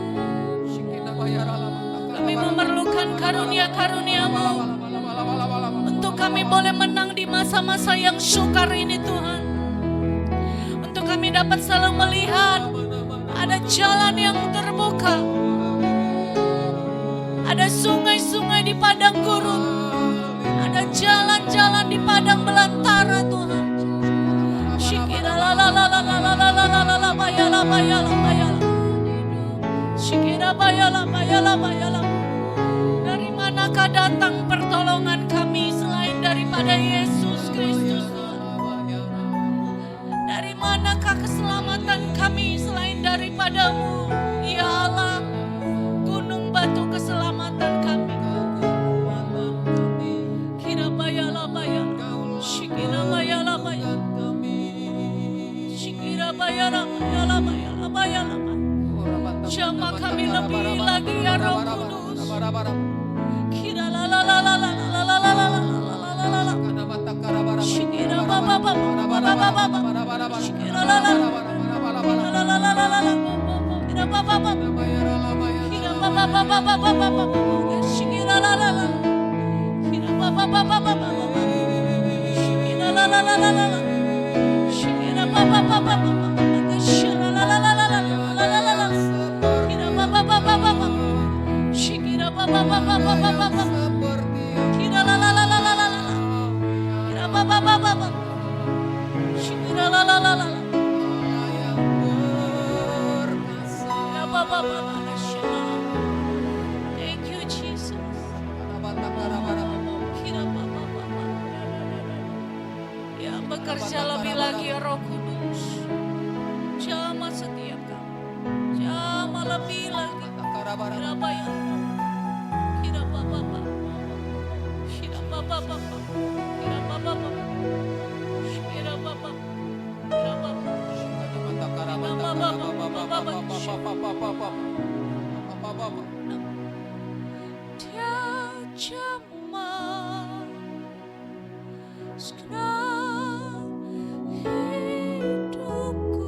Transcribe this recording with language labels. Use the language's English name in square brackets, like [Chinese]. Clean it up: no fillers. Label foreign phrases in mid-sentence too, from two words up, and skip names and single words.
[Malay] Kami memerlukan karunia-karunia-Mu untuk kami boleh menang di masa-masa yang sukar ini Tuhan. Untuk kami dapat selalu melihat ada jalan yang terbuka, ada sungai-sungai di padang gurun, ada jalan-jalan di padang belantara Tuhan. Shikira la la la la la la la la la la bayala bayala bayala. Shikira bayala bayala bayala. Dari manakah datang pertolongan kami selain daripada Yesus Kristus Tuhan? Dari manakah keselamatan kami selain daripada-Mu? Ya Allah, gunung batu keselamatan kami. Kira bayala bayala. Shikira bayala bayala. Shikira bayala bayala bayala bayala. Jamah kami lebih lagi ya Roh Kudus. Kira la la la la la la la la la la la la. Shikira baba baba baba baba. Shikira la la la la la la la la. Kira baba baba. Kira baba baba baba baba. Shikira la la la. Kira baba baba baba. Shikira la la la la la. Shikira baba baba baba. Shikira la la la la la la la la. Kira baba baba baba. Shikira baba baba baba baba. Kira la la la la la la la. Kira baba baba baba. Shikira la la la la la. Kira baba baba. [English] Thank you Jesus. Kira baba baba. [Malay] Ya bekerja lebih lagi ya Roh Kudus. Jamah setiap kami. Jamah lebih lagi. Kira bayar. Kira baba baba. Kira baba baba. Kira baba baba. Kira baba. Kira baba. Dia jamah segenap hidupku.